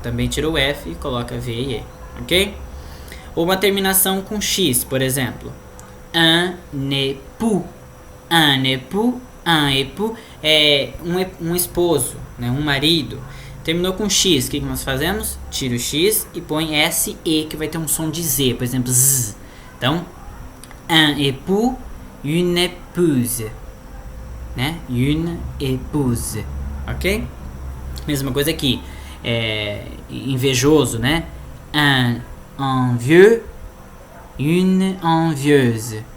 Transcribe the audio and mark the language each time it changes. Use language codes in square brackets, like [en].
[pt] Também tira o F e coloca V e E, ok? Ou uma terminação com X, por exemplo. [fr] Un époux. Un époux, un époux [pt] é um esposo, né? Um marido. Terminou com X, o que nós fazemos? Tira o X e põe SE, que vai ter um som de Z, por exemplo, Z. [fr] Então, un époux, une épouse, né? Une épouse, ok? [pt] Mesma coisa aqui, invejoso, né? [fr] Un envieux, une envieuse.